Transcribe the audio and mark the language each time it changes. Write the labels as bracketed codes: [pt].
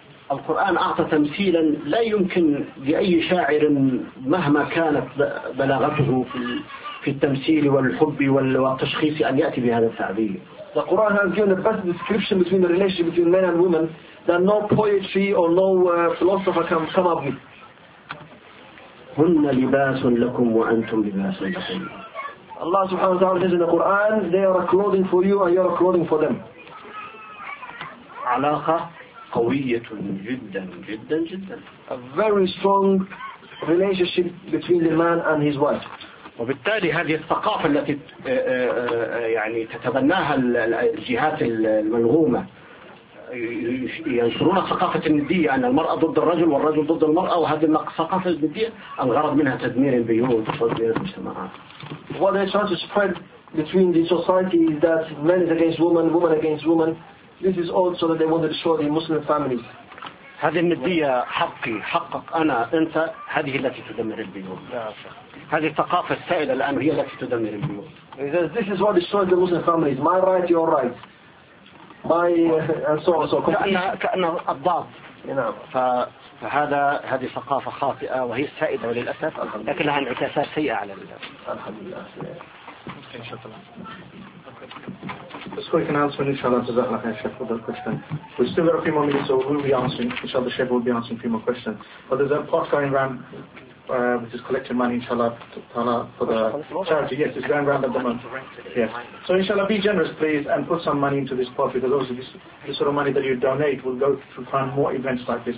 [ar] القرآن أعطى تمثيلا لا يمكن لأي شاعر مهما كانت بلاغته في التمثيل والحب والتشخيص أن يأتي بهذا التعبير. [en] The Quran has given the best description between the relationship between men and women that no poetry or no philosopher can come up with. [ar] هن لباس لكم وأنتم لباس لكم. [en] Allah subhanahu wa ta'ala says in the Quran they are a clothing for you and you are a clothing for them. [ar] علاقة قوية جدا جدا جدا. [en] A very strong relationship between the man and his wife. [ar] وبالتالي هذه الثقافة التي يعني تتبناها الجهات الملغومة ينشرون ثقافة الندية أن المرأة ضد الرجل والرجل ضد المرأة وهذه الثقافة الندية الغرض منها تدمير البيوت وتدمير المجتمعات. [en] What they're trying to spread between the society is that men is against women, women against women. This is all so that they want to destroy the Muslim families. [ar] هذه الندية حقي حقك أنا أنت هذه التي تدمر البيوت. هذه الثقافة السائدة الآن هي التي تدمر البيوت. [en] This is what destroys the Muslim families. My right, your right. My and so on so. [ar] كأن الضاد. نعم. فهذا هذه ثقافة خاطئة وهي السائدة وللأسف. لكن لها انعكاسات سيئة على الناس. الحمد لله. [en] So we can answer inshallah to Zahlaq and Sheikh for that question. We still got a few more minutes, so we'll be answering, inshallah, Sheikh will be answering a few more questions. But there's a pot going round, which is collecting money, inshallah, for the charity. Yes, it's going round at the moment. Yes. So inshallah, be generous, please, and put some money into this pot, because obviously this sort of money that you donate will go to fund more events like this.